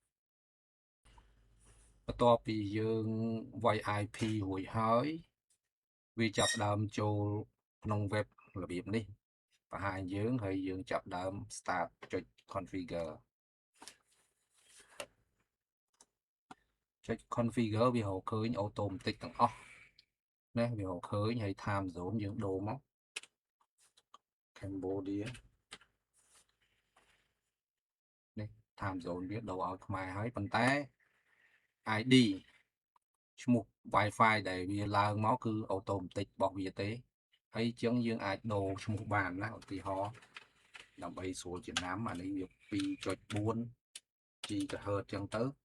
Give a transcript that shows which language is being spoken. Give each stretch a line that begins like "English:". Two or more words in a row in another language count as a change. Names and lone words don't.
Khmer: បន្ទាប់ពីយើងវាយ IP រួចហើយវាចាប់ដើមចូលក្នុង web របៀបនេះបង្ហាញយើងហើយយើងចាប់ដើម start ចុច configure ចុច configure វារកឃើញ automatic ទាំងអស់ណាវារកឃើញហើយ
English: time zone
Khmer: យើងដូរមក Cambodia នេះ
English: time zone
Khmer: វាដូរឲ្យខ្មែរហើយប៉ុន្តែ ID ឈ្មោះ Wi-Fi ដែលវាឡើងមកគឺ automatic របស់វាទេហើយចឹងយើងអាចដូរឈ្មោះបានណាឧទាហរណ៍ដើម្បីស្រួលចំណាំអានេះវា 2.4 GHz ចឹងទៅ